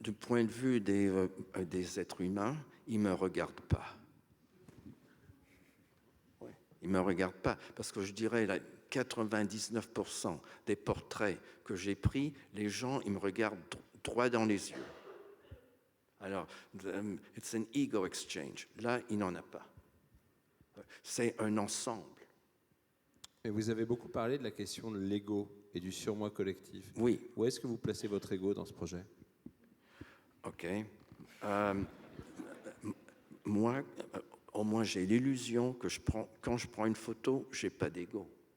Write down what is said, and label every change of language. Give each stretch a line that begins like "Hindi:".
French: Du point de vue des êtres humains, ils ne me regardent pas. Ouais. Ils ne me regardent pas. Parce que je dirais, là, 99% des portraits que j'ai pris, les gens, ils me regardent droit dans les yeux.
English: Alors, it's an ego exchange.
French: Là, il n'en a pas. C'est un ensemble. Et vous avez beaucoup parlé de la question de l'ego et du surmoi collectif. Oui. Où est-ce que vous placez votre ego dans ce projet ? OK. Moi, au moins, j'ai l'illusion que quand je prends une photo, je n'ai pas d'ego.